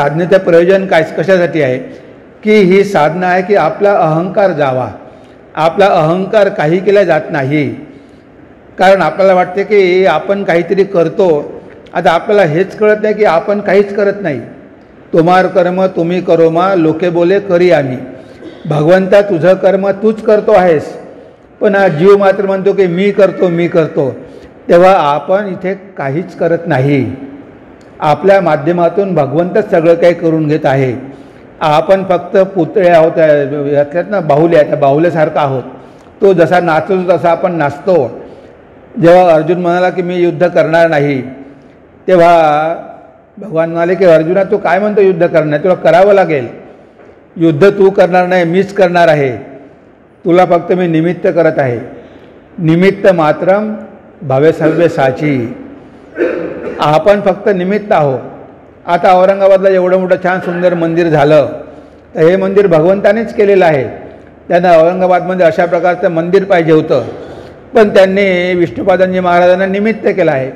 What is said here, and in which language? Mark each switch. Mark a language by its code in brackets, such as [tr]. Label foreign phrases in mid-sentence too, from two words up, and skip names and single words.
[mr] साधनेचं प्रयोजन काय, कशासाठी आहे की ही साधना आहे की आपला अहंकार जावा. आपला अहंकार काही केला जात नाही. कारण आपल्याला वाटते की आपण काहीतरी करतो. आता आपल्याला हेच कळत नाही की आपण काहीच करत नाही. तुम्हार कर्म तुम्ही करो मा लोके बोले करी आम्ही. भगवंता तुझं कर्म तूच करतो आहेस, पण हा जीव मात्र म्हणतो की मी करतो मी करतो. तेव्हा आपण इथे काहीच करत नाही. आपल्या माध्यमातून भगवंतच सगळं काही करून घेत आहे. आपण फक्त पुतळे आहोत, यातल्यात ना बाहुल्या, त्या बाहुल्यासारखं आहोत. तो जसा नाचतो तसा आपण नाचतो. जेव्हा अर्जुन म्हणाला की मी युद्ध करणार नाही, तेव्हा भगवान म्हणाले की अर्जुना तू काय म्हणतो युद्ध करणार, तुला करावं लागेल. युद्ध तू करणार नाही, मीच करणार आहे. तुला फक्त मी निमित्त करत आहे. [sa] निमित्त मात्रम भवे सर्वे साची. [mr] आपण फक्त निमित्त आहोत. आता औरंगाबादला एवढं मोठं छान सुंदर मंदिर झालं, तर हे मंदिर भगवंतानेच केलेलं आहे. त्यांना औरंगाबादमध्ये अशा प्रकारचं मंदिर पाहिजे होतं, पण त्यांनी विष्णुपादांजी महाराजांना निमित्त केलं आहे.